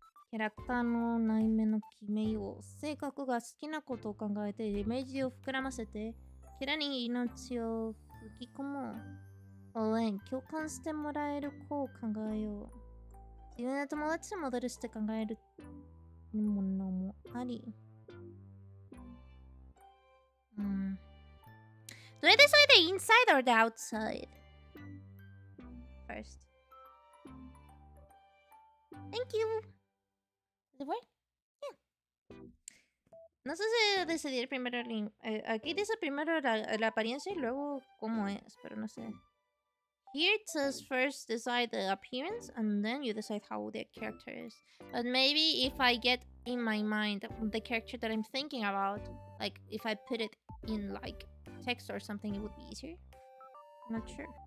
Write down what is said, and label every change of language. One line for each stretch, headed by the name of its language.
Japanese: キャラクターの内面の決めよう。性格が好きなことを考えてイメージを膨らませてキャラに命を吹き込む。応援、共感してもらえる子を考えよう。自分の友達をモデルして考えるものもあり。
English: Do I decide the inside or the outside? First. Thank you.
Spanish: ¿Se fue?
English: Yeah.
Spanish: No sé si decidir primero aquí dice primero la apariencia y luego cómo es, pero no sé.
English: Here it says first decide the appearance and then you decide how the character is. But maybe if I get in my mind the character that I'm thinking about, like if I put it in like text or something, it would be easier. I'm not sure.